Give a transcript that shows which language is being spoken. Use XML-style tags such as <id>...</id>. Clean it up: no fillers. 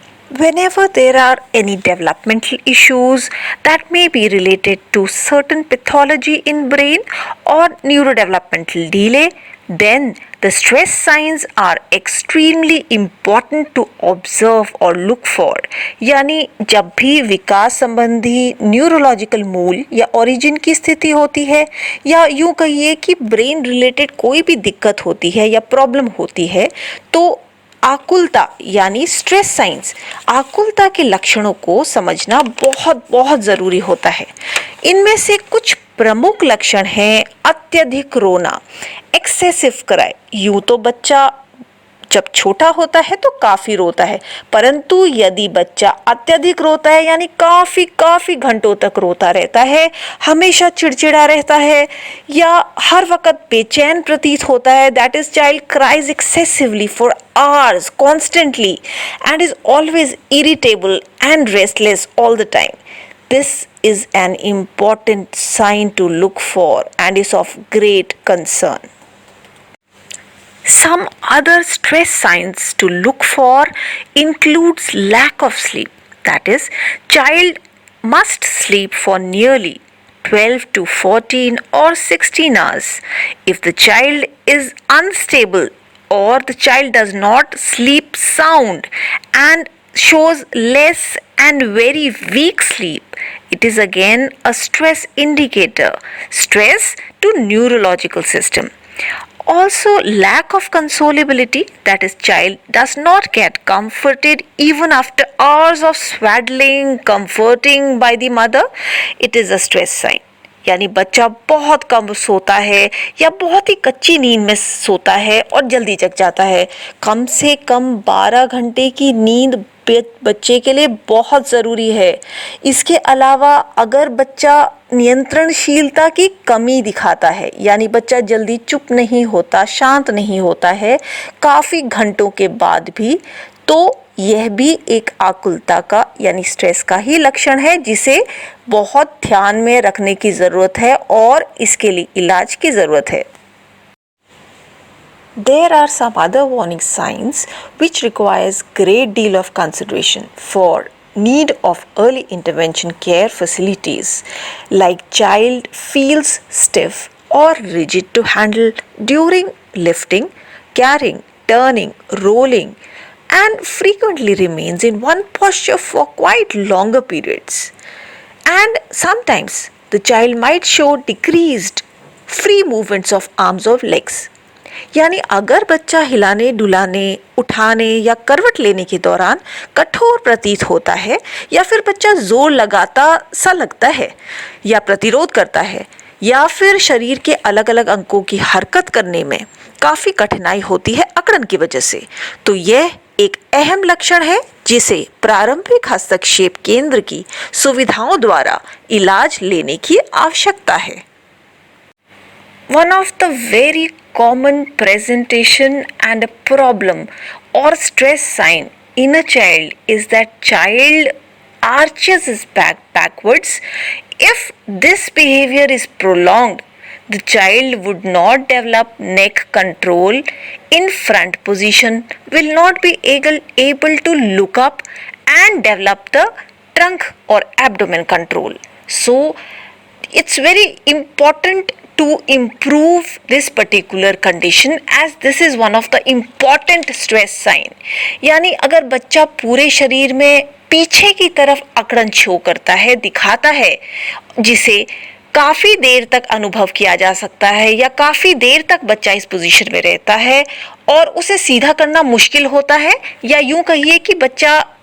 <en>Whenever there are any developmental issues that may be related to certain pathology in brain or neurodevelopmental delay, then the stress signs are extremely important to observe or look for.</en> <hi>यानी जब भी विकास संबंधी neurological मूल या origin की स्थिति होती है, या यूँ कहिए कि ब्रेन रिलेटेड कोई भी दिक्कत होती है या प्रॉब्लम होती है, तो आकुलता यानी स्ट्रेस साइंस, आकुलता के लक्षणों को समझना बहुत बहुत ज़रूरी होता है। इनमें से कुछ प्रमुख लक्षण हैं अत्यधिक रोना,</hi> <en>Excessive cry.</en> <hi>यूँ तो बच्चा जब छोटा होता है तो काफ़ी रोता है, परंतु यदि बच्चा अत्यधिक रोता है यानी काफ़ी घंटों तक रोता रहता है, हमेशा चिड़चिड़ा रहता है या हर वक्त बेचैन प्रतीत होता है,</hi> <en>That is child cries excessively for hours constantly and is always irritable and restless all the time. This is an important sign to look for and is of great concern. Some other stress signs to look for includes lack of sleep. That is, child must sleep for nearly 12 to 14 or 16 hours. If the child is unstable or the child does not sleep sound and shows less and very weak sleep, it is again a stress indicator. Stress to neurological system. Also, lack of consolability, that is, child does not get comforted even after hours of swaddling, comforting by the mother, it is a stress sign.</en> <hi>यानी बच्चा बहुत कम सोता है या बहुत ही कच्ची नींद में सोता है और जल्दी जग जाता है। कम से कम 12 घंटे की नींद बच्चे के लिए बहुत ज़रूरी है। इसके अलावा अगर बच्चा नियंत्रणशीलता की कमी दिखाता है, यानी बच्चा जल्दी चुप नहीं होता, शांत नहीं होता है काफ़ी घंटों के बाद भी, तो यह भी एक आकुलता का यानी स्ट्रेस का ही लक्षण है, जिसे बहुत ध्यान में रखने की ज़रूरत है और इसके लिए इलाज की ज़रूरत है।</hi> <en>There are some other warning signs which requires great deal of consideration for need of early intervention care facilities, like child feels stiff or rigid to handle during lifting, carrying, turning, rolling, and frequently remains in one posture for quite longer periods. And sometimes the child might show decreased free movements of arms or legs.</en> <hi>यानी अगर बच्चा हिलाने, डुलाने, उठाने या करवट लेने के दौरान कठोर प्रतीत होता है, या फिर बच्चा जोर लगाता सा लगता है या प्रतिरोध करता है, या फिर शरीर के अलग अलग अंगों की हरकत करने में काफ़ी कठिनाई होती है अकड़न की वजह से, तो यह एक अहम लक्षण है जिसे प्रारंभिक हस्तक्षेप केंद्र की सुविधाओं द्वारा इलाज लेने की आवश्यकता है।</hi> <en>One of the very common presentation and a problem or stress sign in a child is that child arches his back backwards. If this behavior is prolonged, the child would not develop neck control in front position, will not be able to look up and develop the trunk or abdomen control. So it's very important to improve this particular condition, as this is one of the important stress sign.</en> <hi>यानी अगर बच्चा पूरे शरीर में पीछे की तरफ अकड़न शो करता है, दिखाता है, जिसे काफ़ी देर तक अनुभव किया जा सकता है या काफ़ी देर तक बच्चा इस पोजीशन में रहता है और उसे सीधा करना मुश्किल होता है, या यूं कहिए कि बच्चा</hi>